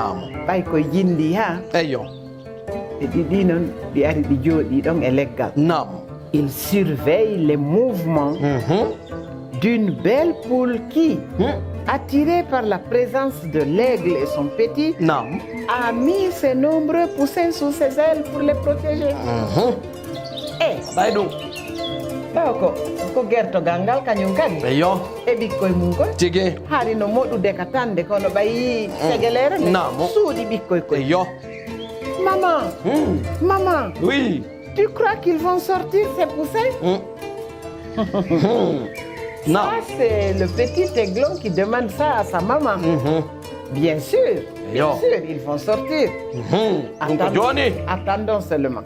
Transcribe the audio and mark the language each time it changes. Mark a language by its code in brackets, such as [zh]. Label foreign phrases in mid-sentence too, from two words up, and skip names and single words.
[fr] Ils surveillent les mouvements d'une belle poule qui, attirée par la présence de l'aigle et son petit, a mis ses nombreux poussins sous ses ailes pour les protéger. [ff] Ko gertogal ngal kañum kadi e ɓikkoye mum koy haali no moɗude ka tande kono ɓayi Séguéléré suuɗi ɓikkoye koy Maman, [fr] oui. Tu crois qu'ils vont sortir ces poussins? Ça, c'est le petit aiglon qui demande ça à sa maman. Bien sûr, ils vont sortir. Attendons seulement.